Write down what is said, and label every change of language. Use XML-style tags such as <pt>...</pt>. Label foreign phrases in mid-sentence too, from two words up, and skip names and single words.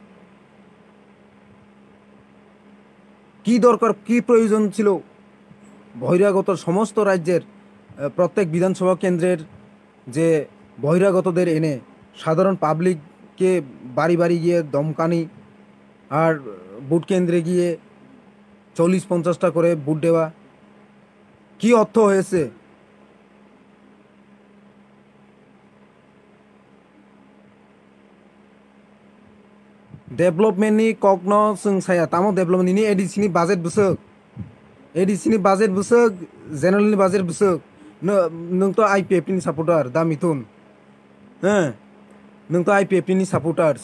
<bn>কি দরকার, কি প্রয়োজন ছিল বহিরাগত সমস্ত রাজ্যের প্রত্যেক বিধানসভা কেন্দ্রের যে বহিরাগতদের এনে সাধারণ পাবলিককে বাড়ি বাড়ি গিয়ে দমকানি আর ভোট কেন্দ্রে গিয়ে 40-50টা করে ভোট দেওয়া? কি অর্থ হয়েছে?</bn> <trp>डेभलपमेन्टनि कग्न जों साया तामो डेभलपमेन्टनि एडिसिनि बाजेट बुसोक, एडिसिनि बाजेट बुसोक, जेनेरेलनि बाजेट बुसोक। नोंथ' आईपीएफनि सापर्टार दा मिथुन, नोंथ' आईपीएफनि सापर्टार्स।</trp>